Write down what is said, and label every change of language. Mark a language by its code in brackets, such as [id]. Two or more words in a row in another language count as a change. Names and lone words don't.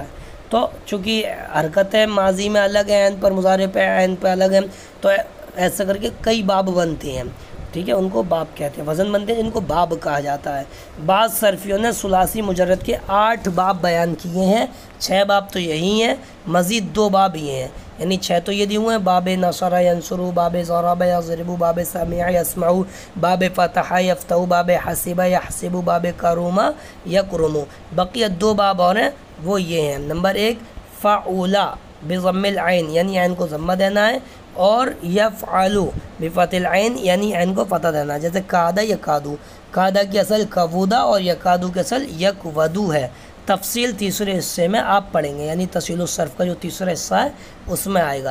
[ur] تو چونکہ حرکتیں ماضی میں الگ ہیں، عین پر مضارع پے عین پے الگ ہیں، تو ایسا کرکے کئی باب بنتے ہیں، ٹھیک ہے، ان کو باب کہتے ہیں، وزن بنتے ہیں، ان کو باب کہا جاتا ہے. بعض صرفیوں نے [ar] ثلاثی مجرد [ur] کے 8 باب بیان کیے ہیں، 6 باب تو یہی ہیں، مزید 2 باب یہ ہیں، یعنی 6 تو یہ دیے ہوئے ہیں, [ar] باب نصر ينصر، باب ضرب يضرب، باب سمع يسمع، باب فتح يفتح، باب حسب يحسب، باب كرم يكرم. [ur] بقیہ 2 باب اور ہیں، وہ یہ ہیں. نمبر 1 [ar] فعل بضم العين, [ur] یعنی عین کو ضمہ دینا ہے، اور [ar] يفعل بفتح العين, [ur] یعنی عین کو فتحہ دینا ہے، جیسے [ar] كاد يكاد. [ur] کاد کی اصل کود اور یکاد کی اصل یکود ہے. تفصیل تیسرے حصے میں آپ پڑھیں گے، یعنی تسہیل الصرف کا جو تیسرا حصہ ہے اس میں آئے گا.